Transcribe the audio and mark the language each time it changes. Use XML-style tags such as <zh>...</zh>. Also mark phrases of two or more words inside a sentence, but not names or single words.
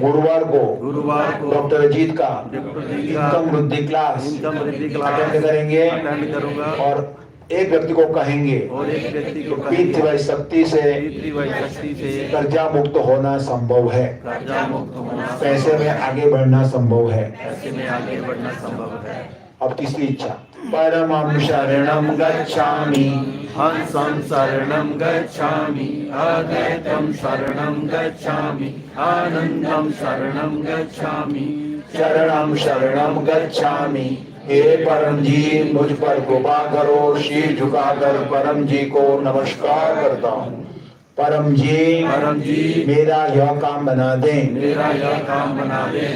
<hi>गुरुवार को डॉक्टर अजीत का इनकम वृद्धि क्लास अटेंड करेंगे अटेंड करूंगा और एक व्यक्ति को कहेंगे और एक व्यक्ति को पीतृवाई शक्ति से शक्ति से कर्जा मुक्त होना संभव है, कर्जा मुक्त होना, पैसे में आगे बढ़ना संभव है। ऐसे में आगे बढ़ना संभव है। अब तीसरी इच्छा,</hi> <sa>परमं शरणं गच्छामि हंसं शरणं गच्छामि अद्वैतं शरणं गच्छामि आनंदं शरणं गच्छामि शरणं शरणं गच्छामि।</sa> <hi>हे परम जी, मुझ पर कृपा करो। शीश झुकाकर परम जी को नमस्कार करता हूँ। परम जी मेरा यह काम बना दें। मेरा यह काम बना दें।</hi>